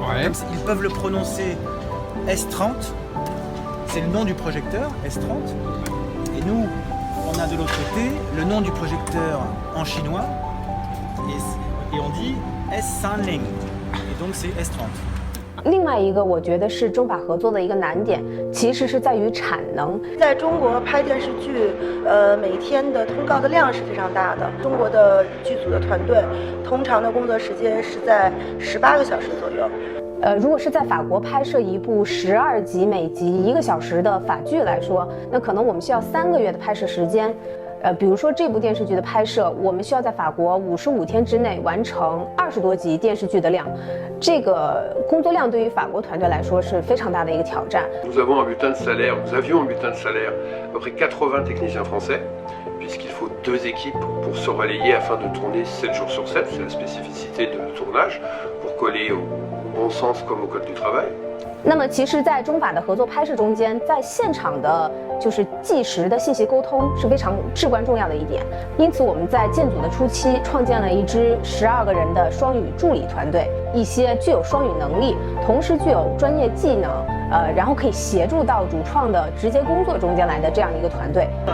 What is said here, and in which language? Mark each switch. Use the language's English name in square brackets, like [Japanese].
[French] ouais. Ils peuvent le prononcer S30, c'est le nom du projecteur, S30, et nous, on a de l'autre côté le nom du projecteur en chinois, et on dit S30, et donc c'est S30. [Chinese] 另外一个我觉得是中法合作的一个难点，其实是在于产能。在中国拍电视剧，每天的通告的量是非常大的。中国的剧组的团队，通常的工作时间是在18个小时左右。如果是在法国拍摄一部12集每集1个小时的法剧来说，那可能我们需要3个月的拍摄时间。比如说这部电视剧的拍摄，我们需要在法国55天之内完成20多集电视剧的量，这个工作量对于法国团队来说是非常大的一个挑战。 [French] Nous avions un bulletin de salaire, à peu près 80 techniciens français, puisqu'il faut 2 équipes pour se relayer afin de tourner 7 jours sur 7, c'est la spécificité de tournage, pour coller au bon sens comme au code du travail. [Chinese] 那么其实在中法的合作拍摄中间，在现场的就是即时的信息沟通是非常至关重要的一点，因此我们在建组的初期创建了一支12个人的双语助理团队，一些具有双语能力，同时具有专业技能，然后可以协助到主创的直接工作中间来的这样一个团队。